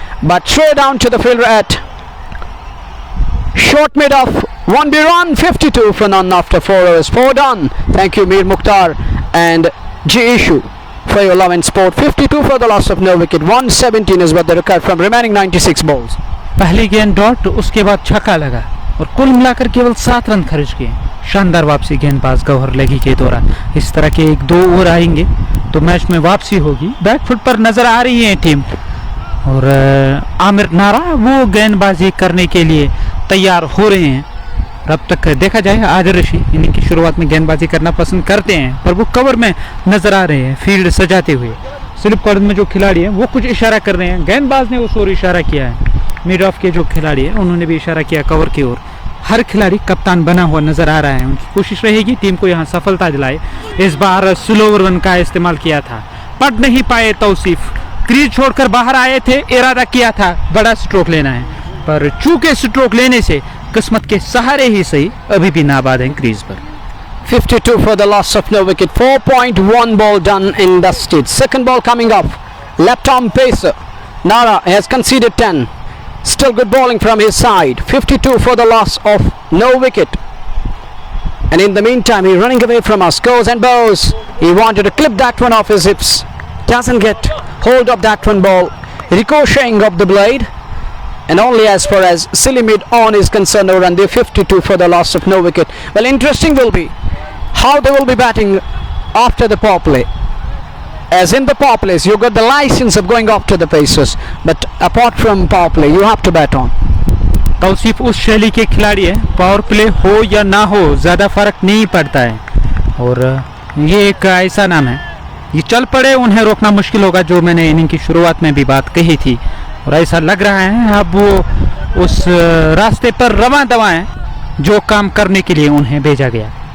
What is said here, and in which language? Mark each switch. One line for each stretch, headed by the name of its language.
English: But straight down to the fielder at short mid off. 1B run. 52 for none after 4 overs. 4 done. Thank you, Mir Mukhtar and G Ishu for your love and sport. 52 for the loss of no wicket. 117 is what they required from remaining 96 balls.
Hindi: पहली गेंद dot, उसके बाद छक्का लगा और कुल मिलाकर केवल 7 रन खर्च किए। शानदार वापसी गेंदबाज गौहर लगी के दौरान। इस तरह के 1-2 ओवर आएंगे तो मैच में वापसी होगी। बैकफुट पर नजर आ रही है टीम और आमिर नारा वो गेंदबाजी करने के लिए तैयार हो रहे हैं। अब तक देखा जाए आदिल रशी इनिंग की शुरुआत में गेंदबाजी करना पसंद करते हैं पर वो कवर में नजर आ रहे हैं फील्ड सजाते हुए। स्लिप कॉर्नर में जो खिलाड़ी है वो कुछ इशारा कर रहे हैं, गेंदबाज ने उस ओर इशारा किया है। मिड ऑफ के जो खिलाड़ी है उन्होंने भी इशारा किया कवर की ओर। हर खिलाड़ी कप्तान बना हुआ नजर आ रहा है। उनकी कोशिश रहेगी टीम को यहाँ सफलता दिलाए। इस बार स्लोवर रन का इस्तेमाल किया था, पढ़ नहीं पाए तौसीफ। क्रीज छोड़कर बाहर आए थे, इरादा किया था बड़ा स्ट्रोक लेना है पर चूके स्ट्रोक लेने से किस्मत के सहारे ही सही अभी भी नाबाद हैं क्रीज पर।
English: 52 for the loss of no wicket. 4.1 ball done and dusted. Second ball coming up. Left arm pacer. Nara has conceded 10. Still good bowling from his side. 52 for the loss of no wicket. And in the meantime, he's running away from us. Goes and bows. He wanted to clip that one off his hips. Doesn't get hold of that one ball. Ricocheting of the blade. And only as far as silly mid on is concerned, over and they're 52 for the loss of no wicket. Well, interesting will be how they will be batting after the power play. As in the power plays, you got the license of going after the pacers, but apart from power play, you have to bat on.
Hindi: Tausif उस शैली के खिलाड़ी है, power play हो या ना हो ज़्यादा फर्क नहीं पड़ता है और ये एक ऐसा नाम है, ये चल पड़े उन्हें रोकना मुश्किल होगा, जो मैंने इनिंग की शुरुआत में भी बात कही थी। और ऐसा लग रहा है अब वो उस रास्ते पर रवां दवा हैं जो काम करने के लिए उन्हें भेजा गया।